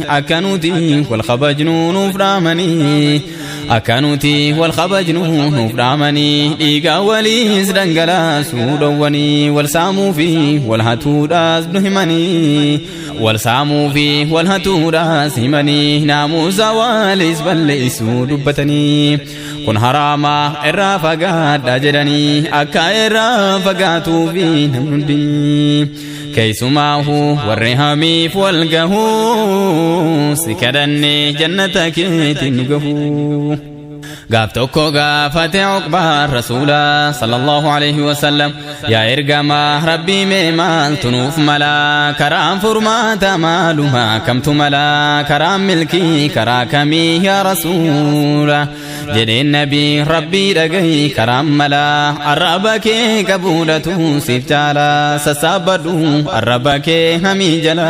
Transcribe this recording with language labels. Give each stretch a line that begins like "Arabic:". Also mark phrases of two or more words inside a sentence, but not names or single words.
Oromo: akka nuti wal kabajnu nuuf dhaamanii akanuti wal khabajnu nuframani dhiiga waliis dhangalaasuu dhowwanii wal saamuu fi wal hatuudhaas nu himanii wal saamuu fi wal hatuudhaas himanii naamusa walis balleessuu dubbatanii kun haraama irraa fagaadhaa jedhanii akka irraa fagaatuu fi namni hundi keesumaahu warri hamiif wal gahu si kadhanne jannata keetiin nu gahu gaaf tokko gaafate Uqbaan rasuula
Arabic: صلى الله عليه وسلم
Oromo: yaa ergama rabbii mee maaltu nuuf mala karaan furmaata maaluma kamtu mala karaan milkii karaa kamii yaa rasuula jedheen nabii rabbii dhagahi karaan mala arraba kee qabuudhatu siif jaala sassaabadhu arraba kee hamii jala